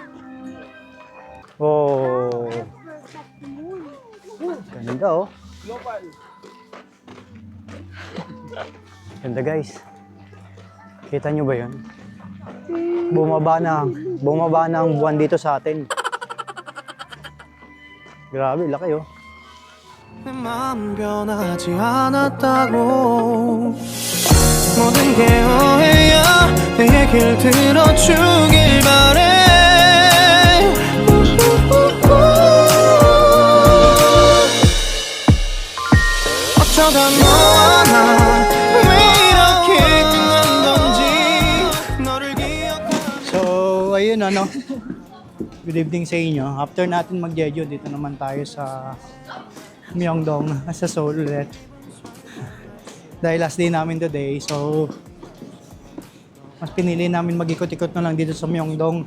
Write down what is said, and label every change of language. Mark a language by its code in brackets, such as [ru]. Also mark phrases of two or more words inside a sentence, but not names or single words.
[tl] Oh. Ganda oh. Ganda guys. Kita nyo ba yun? Bumaba na ang buwan dito sa atin. Grabe, laki oh. [ko] 내 마음 변하지 않았다고 모든 게 오해야 내 얘길 들어주길 바래 어쩌다 너와 나 왜 이렇게 난 건지 너를 기억하 [tl] So, ayun ano. [en] Good evening [tl] sa inyo. After natin mag-jeju, dito naman tayo sa Myeongdong, sa Seoul ulit. Dahil [en] last day [tl] namin today, so mas pinili namin mag-ikot-ikot na lang dito sa Myeongdong.